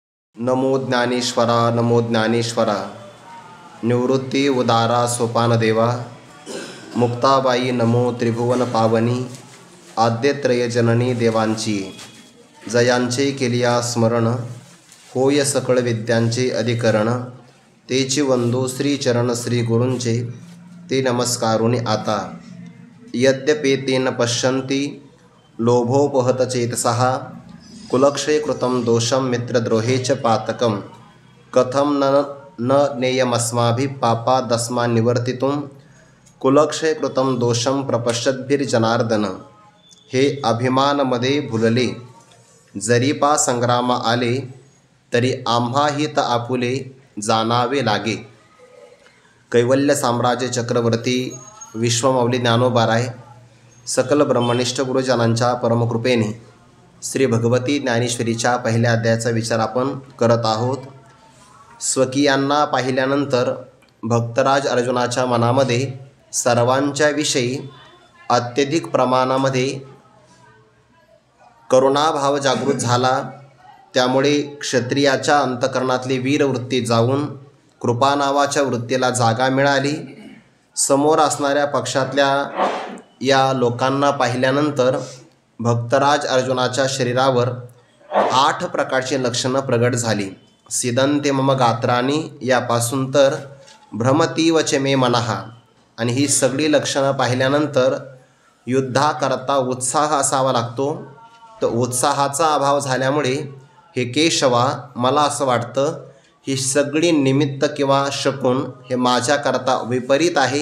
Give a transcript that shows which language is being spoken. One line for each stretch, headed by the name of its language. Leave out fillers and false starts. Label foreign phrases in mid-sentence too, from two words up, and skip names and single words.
Marathi: नमो ज्ञानेश्वरा नमो ज्ञानेश्वरा निवृत्ती उदारा सोपान देवा मुक्ताबाई नमो त्रिभुवन पावनी आद्यत्रय जननी देवांची जयांचे केलिया स्मरण होय सकळ विद्यांचे अधिकरण तेची वंदो श्रीचरण श्री गुरूंचे ते नमस्कारुनी आता
Sanskrit: यद्यपि ते न पश्यन्ति लोभोपहत चेतसः कुलक्षय कृतं दोषं मित्रद्रोहे च पातकं कथं न नेयमस्माभिः पापादस्मान् निवर्तितुं कुलक्षय कृतं दोषं प्रपश्यद्भिर्जनार्दन
Marathi: हे अभिमानमध्ये भुलले जरी पा संग्राम आले तरी आम्हा हित आपुले जाणावे लागे. कैवल्य साम्राज्य चक्रवर्ती विश्वमौली ज्ञानोबाराय सकल ब्रह्मनिष्ठ गुरुजनांच्या परमकृपेने श्री भगवती ज्ञानेश्वरीच्या पहिल्या अध्यायाचा विचार आपण करत आहोत. स्वकीयांना पाहिल्यानंतर भक्तराज अर्जुनाच्या मनामध्ये सर्वांच्या विषयी अत्यधिक प्रमाणामध्ये करुणाभाव जागृत झाला. त्यामुळे क्षत्रियाच्या अंतकरणातली वीरवृत्ती जाऊन कृपा नावाच्या वृत्तीला जागा मिळाली. समोर असणाऱ्या पक्षातल्या या लोकांना पाहिल्यानंतर भक्तराज अर्जुनाच्या शरीरावर 8 प्रकारची लक्षणं प्रगट झाली.
Sanskrit: सिदंते मम गात्राणी
Marathi: यापासून तर
Sanskrit: भ्रमतीवच मे मनः.
Marathi: आणि ही सगळी लक्षणं पाहिल्यानंतर युद्धाकरता उत्साह असावा लागतो. तर उत्साहाचा अभाव झाल्यामुळे हे केशवा मला असं वाटतं ही सगळी निमित्त किंवा शकुन हे माझ्याकरता विपरीत आहे.